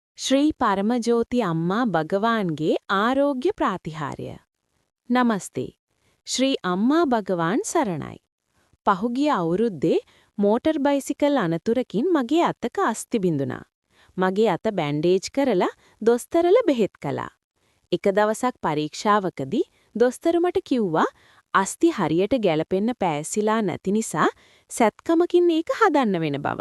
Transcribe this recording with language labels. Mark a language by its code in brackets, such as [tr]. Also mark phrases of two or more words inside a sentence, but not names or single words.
[kn] ಶ್ರೀ ಪರಮಜ್ಯೋತಿ ಅಮ್ಮ ಭಗವಾನ್ಗೆ ಆರೋಗ್ಯ ಪ್ರಾತಿಹಾರ್ಯ. [si] ನಮಸ್ತೆ. ಶ್ರೀ ಅಮ್ಮ ಭಗವಾನ್ සරණයි. පහුගිය අවුරුද්දේ මෝටර් බයිසිකල් අනතුරකින් මගේ අතක අස්ථි බිඳුණා. මගේ අත බැන්ඩේජ් කරලා දොස්තරලා බෙහෙත් කළා. එක දවසක් පරීක්ෂාවකදී දොස්තර මට කිව්වා අස්ථි හරියට ගැලපෙන්න පෑසිලා නැති නිසා සැත්කමකින් ඒක හදන්න වෙන බව.